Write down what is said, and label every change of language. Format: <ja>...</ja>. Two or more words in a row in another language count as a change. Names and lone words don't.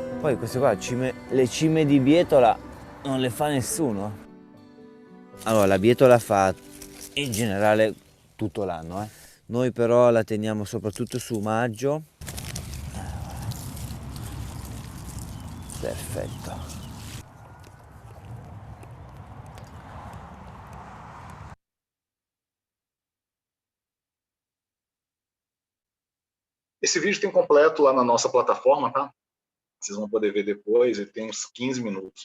<it>Poi queste qua, le cime di bietola non le fa nessuno. Allora, la bietola fa in generale tutto l'anno, eh. Noi però la teniamo soprattutto su maggio. Perfetto.</it> <pt>Esse vídeo tem completo lá na nossa plataforma, tá? Vocês vão poder ver depois, ele tem uns 15 minutos.</pt>